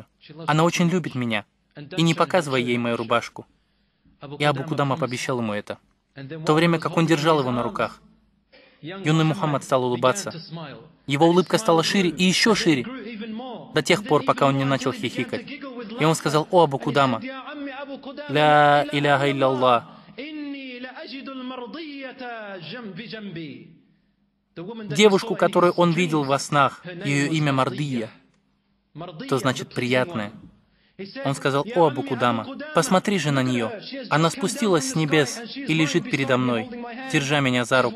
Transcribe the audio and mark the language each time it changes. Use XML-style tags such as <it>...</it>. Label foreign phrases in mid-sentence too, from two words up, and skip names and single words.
<ru>Она очень любит меня, и не показывай ей мою рубашку». И Абу Кудама пообещал ему это. В то время как он держал его на руках, юный Мухаммад стал улыбаться. Его улыбка стала шире и еще шире, до тех пор, пока он не начал хихикать. И он сказал: «О Абу Кудама,</ru> <ar>لا إله إلا الله».</ar> <ru>Девушку, которую он видел во снах, ее имя Мардия, что значит «приятная». Он сказал: «О Абу Кудама, посмотри же на нее. Она спустилась с небес и лежит передо мной, держа меня за руку.</ru>